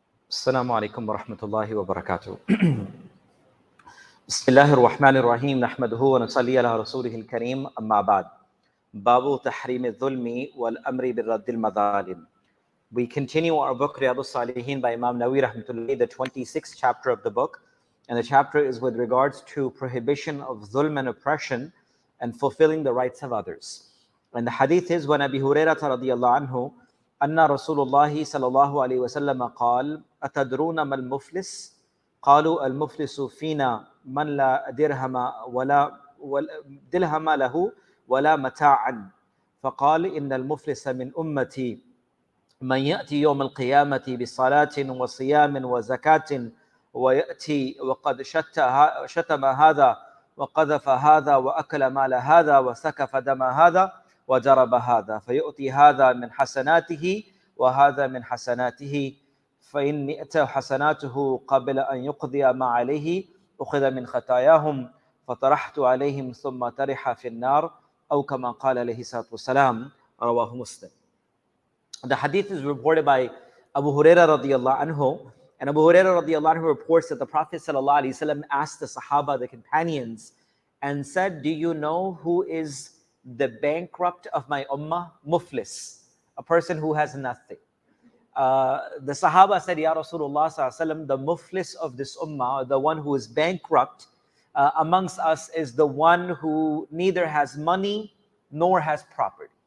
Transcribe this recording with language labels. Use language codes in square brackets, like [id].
[ar] السلام عليكم ورحمة الله وبركاته. بسم الله الرحمن الرحيم نحمده ونصلي على رسوله الكريم أما بعد. باب تحريم الظلم والأمر بالرد المظالم. [en] We continue our book Riyad-us Saliheen by Imam Nawawi rahmatullahi, the 26th chapter of the book, and the chapter is with regards to prohibition of dhulm and oppression and fulfilling the rights of others. And the hadith is when Abi Hurairah radiyallahu anhu [ar] أن رسول الله صلى الله عليه وسلم قال أتدرون ما المفلس؟ قالوا المفلس فينا من لا درهم ولا درهم له ولا متاعا فقال إن المفلس من أمتي من يأتي يوم القيامة بصلاة وصيام وزكاة ويأتي وقد شتم هذا وقذف هذا وأكل مال هذا وسكف دم هذا وجرب هذا فيؤتي هذا من حسناته وهذا من حسناته فإن مئت حسناته قبل أن يقضي ما عليه أخذ من خطاياهم فطرحت عليهم ثم طرح في النار أو كما قال عليه الصلاة والسلام رواه مسلم. [en] The hadith is reported by Abu Hurairah radiyallahu anhu, and Abu Hurairah radiyallahu anhu reports that the Prophet sallallahu alaihi wasallam asked the Sahaba, the companions, and said, "Do you know who is the bankrupt of my ummah?" Muflis, a person who has nothing. The Sahaba said, "Ya Rasulullah sallallahu alaihi wasallam, the muflis of this ummah, the one who is bankrupt amongst us, is the one who neither has money nor has property."